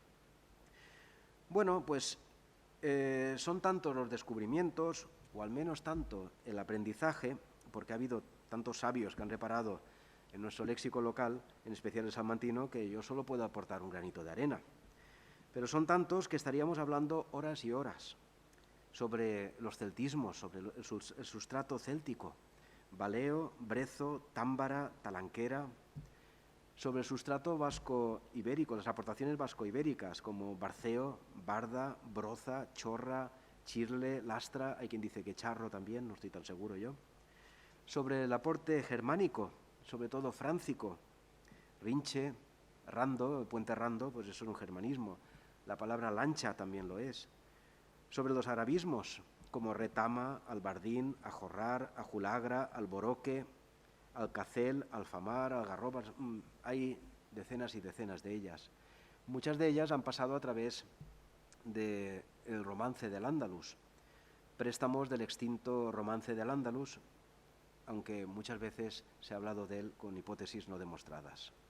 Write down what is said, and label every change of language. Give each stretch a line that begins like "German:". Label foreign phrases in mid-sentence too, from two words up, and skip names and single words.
Spanish: Bueno, pues son tantos los descubrimientos, o al menos tanto el aprendizaje, porque ha habido tantos sabios que han reparado en nuestro léxico local, en especial el salmantino, que yo solo puedo aportar un granito de arena. Pero son tantos que estaríamos hablando horas y horas sobre los celtismos, sobre el sustrato céltico, valeo, brezo, támbara, talanquera, sobre el sustrato vasco-ibérico, las aportaciones vasco-ibéricas como barceo, barda, broza, chorra, chirle, lastra, hay quien dice que charro también, no estoy tan seguro yo, sobre el aporte germánico, sobre todo fráncico, rinche, rando, el puente rando, pues eso es un germanismo, la palabra lancha también lo es, sobre los arabismos, como retama, albardín, ajorrar, ajulagra, alboroque, alcacel, alfamar, algarrobas, hay decenas y decenas de ellas. Muchas de ellas han pasado a través del romance del Andalus, préstamos del extinto romance del Andalus, aunque muchas veces se ha hablado de él con hipótesis no demostradas.